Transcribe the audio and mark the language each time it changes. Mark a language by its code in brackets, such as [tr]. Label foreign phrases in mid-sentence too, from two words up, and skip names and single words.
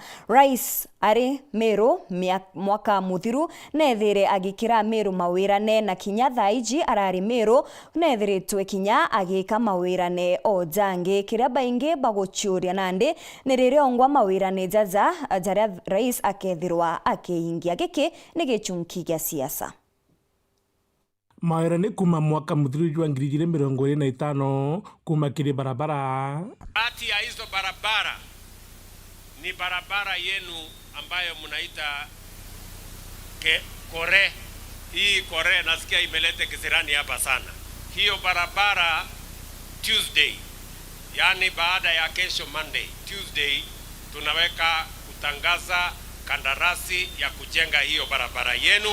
[mer] Rais ari Meru mwaka muthiru nethire agikira Meru mawira ne na kinya thaiji arari Meru nethiritwe kinya agika mawirane ojange kiria baingi baguchuria nande nirire ongwa mawirane jaza jaria rais akethirwa akeingia giki ni gichunki gia siasa. Mawirane kuma mwaka muthiru wa 2025 kuma kiri barabara. [sw] Kati ya hizo barabara ni barabara yenu ambayo mnaita Kore. Hii Kore nasikia imelete kisirani hapa sana. Hiyo barabara Tuesday, yani baada ya kesho Monday, Tuesday tunaweka kutangaza kandarasi ya kujenga hiyo barabara yenu.